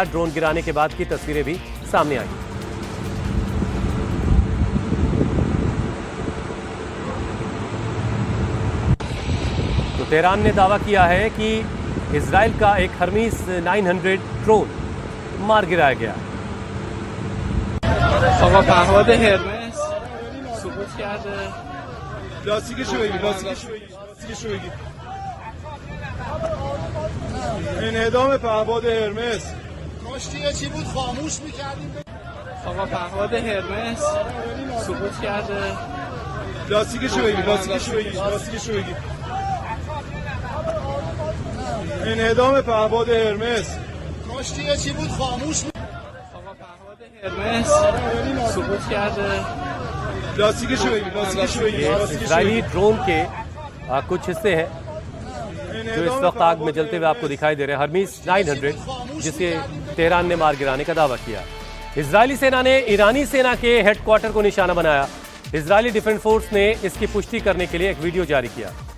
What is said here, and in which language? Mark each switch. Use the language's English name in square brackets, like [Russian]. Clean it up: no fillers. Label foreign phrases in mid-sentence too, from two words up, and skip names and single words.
[Hindi] ड्रोन गिराने के बाद की तस्वीरें भी सामने आई। तो तेहरान ने दावा किया है कि इजराइल का एक हर्मीस 900 ड्रोन मार गिराया गया। [Persian] لاستیکشو بگیر، لاستیکشو بگیر. انهدام پهپاد هرمس. کاشتی یه چی بود خاموش میکردیم. آقا پهپاد هرمس سقوط کرده. لاستیکشو بگیر، لاستیکشو بگیر. انهدام پهپاد هرمس. کاشتی چی بود خاموش بود. آقا پهپاد هرمس سقوط کرده. لاستیکشو بگیر، لاستیکشو بگیر، [Hindi] ये [Persian] لاستیکشو [Hindi] इजरायली [Persian] بگیر. [Hindi] ड्रोन के कुछ हिस्से हैं जो इस वक्त आग में जलते हुए आपको दिखाई दे रहे हैं। हरमीस 900 जिसे तेहरान ने मार गिराने का दावा किया। इजरायली सेना ने ईरानी सेना के हेडक्वार्टर को निशाना बनाया। इजरायली डिफेंस फोर्स ने इसकी पुष्टि करने के लिए एक वीडियो जारी किया।